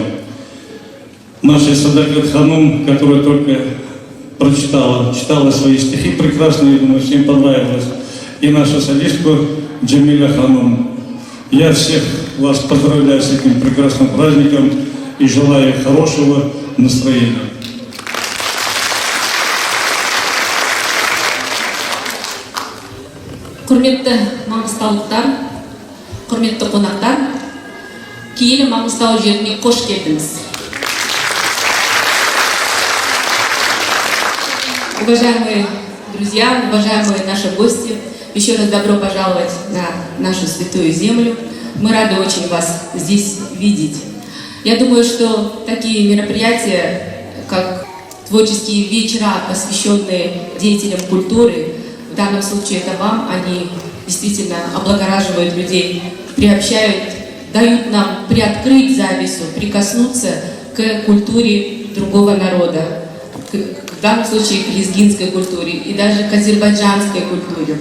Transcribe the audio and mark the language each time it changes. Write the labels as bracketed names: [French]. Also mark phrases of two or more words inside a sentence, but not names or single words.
[Russian] Нашей Седокет Ханум, которая только читала свои стихи прекрасные, я думаю, всем понравилось. И нашу солистку Джамиля Ханум. Я всех вас поздравляю с этим прекрасным праздником и желаю хорошего настроения. [Kazakh] Құрметті маңғыстаулықтар, құрметті қонақтар, киелі Маңғыстау жеріне қош келдіңіз. [Russian] Уважаемые друзья, уважаемые наши гости, еще раз добро пожаловать на нашу святую землю. Мы рады очень вас здесь видеть. Я думаю, что такие мероприятия, как творческие вечера, посвященные деятелям культуры, в данном случае это вам, они действительно облагораживают людей, приобщают, дают нам приоткрыть завесу, прикоснуться к культуре другого народа, в данном случае к лезгинской культуре и даже к азербайджанской культуре.